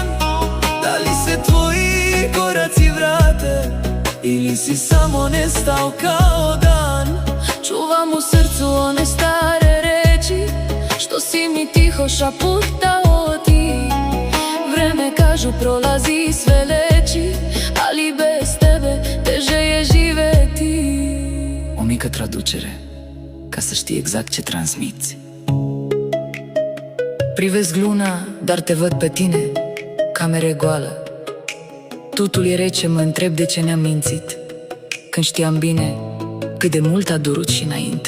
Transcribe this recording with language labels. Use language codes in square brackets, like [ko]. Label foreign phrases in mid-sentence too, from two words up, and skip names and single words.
[sr] Da li se tvoji koraci vrate ili si samo nestao kao dan? Čuvam u srcu one stare reči što si mi tiho šaputao ti. Vreme kažu prolazi sve leči, ali bez tebe teže je živeti. [ro] O mică traducere ca să știi exact ce transmiți. Privesc luna, dar te văd pe tine, camere goală. Totul e rece, mă întreb de ce ne-am mințit, când știam bine cât de mult a durut și înainte.